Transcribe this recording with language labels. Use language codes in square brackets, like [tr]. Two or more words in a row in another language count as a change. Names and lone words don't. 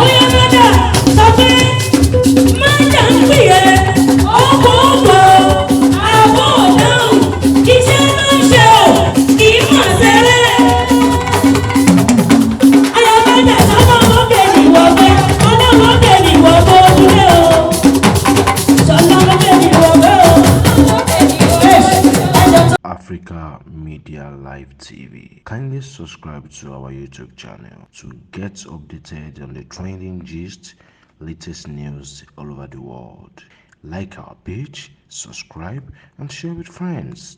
[yo] Ó yá, mọ́jà, sọ pé, "Má jà ń pè é, ó kò ó kò, àbò dáhùn, iṣẹ́ ló ń ṣe o, kì í mọ̀ ṣeré." Ayọ̀mọ́jà sọ́mọ lókè ni wọ́n gbé, ọmọ lókè ni wọ́n gbójúlé o. Sọ́mọ lókè ni wọ́n gbé o. [en] Africa Media Live T V. Kindly subscribe to our YouTube channel to get updated on the trending gist, latest news all over the world. Like our page, subscribe, and share with friends.